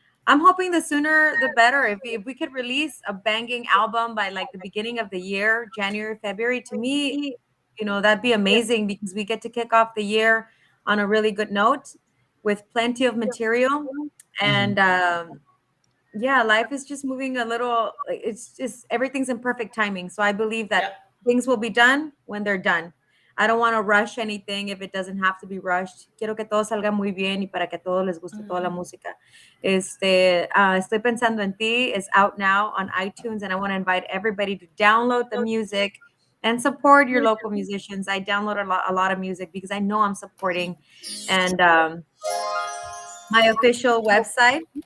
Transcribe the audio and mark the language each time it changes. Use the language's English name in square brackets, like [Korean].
[English] I'm hoping the sooner the better. If we could release a banging album by like the beginning of the year, January, February, to me, that'd be amazing because we get to kick off the year on a really good note with plenty of material. And yeah, life is just moving a little, it's just everything's in perfect timing. So I believe that things will be done when they're done. I don't want to rush anything if it doesn't have to be rushed. [Spanish] Quiero que todo salga muy bien y para que a todos les guste toda la música. [English] Estoy pensando en ti is out now on iTunes, and I want to invite everybody to download the music and support your local musicians. I download a lot of music because I know I'm supporting. And my official website.